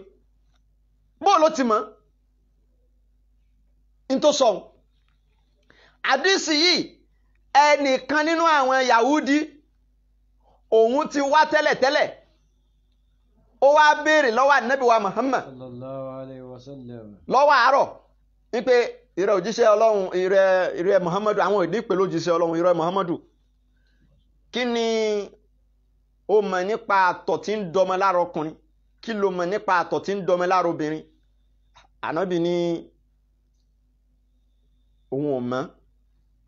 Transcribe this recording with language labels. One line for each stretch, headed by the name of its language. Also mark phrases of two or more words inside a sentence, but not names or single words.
Yoruba: Bó ló ti mọ̀ ń tó sọ àdísì yìí? Ẹnìkan nínú àwọn Yahudi, òun ti wá tẹ́lẹ̀tẹ́lẹ̀, ó wá béèrè lọ́wọ́ Ànábì wa Muhammad
Arabic: صلى الله عليه وسلم
Yoruba: lọ́wọ́ àárọ̀ wípé ìrẹ òjíṣẹ́ Ọlọ́run, ìrẹ Muhammadu, àwọn ìdí pẹ̀lú òjíṣẹ́ Ọlọ́run, ìrẹ Muhammadu, kí ni ó mọ̀ nípa àtọ̀ tí ń dọmọ lára ọkùnrin, kí ló mọ̀ nípa àtọ̀ tí ń dọmọ lára obìnrin? Ànábì ní òun ò mọ̀.